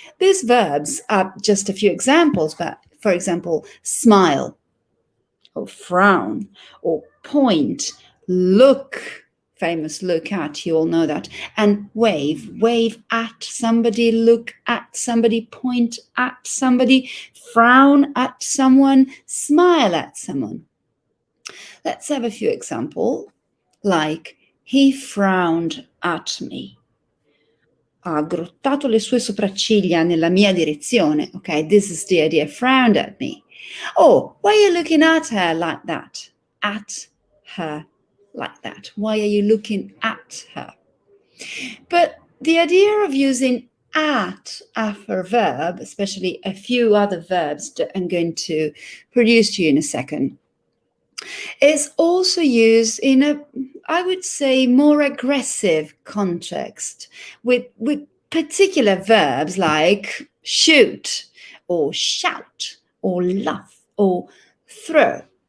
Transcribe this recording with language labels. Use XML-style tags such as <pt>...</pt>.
<en>These verbs are just a few examples, but for example, smile or frown or point, look, famous look at, you all know that, and wave at somebody, look at somebody, point at somebody, frown at someone, smile at someone. Let's have a few examples, like he frowned at me.</en> <it>Ha aggrottato le sue sopracciglia nella mia direzione.</it> <en>Okay, this is the idea, frowned at me. Oh, why are you looking at her like that? at her like that? Why are you looking at her? But the idea of using at after a verb, especially a few other verbs that I'm going to produce to you in a second, is also used in a, I would say, more aggressive context with particular verbs like shoot or shout or laugh or throw.</en>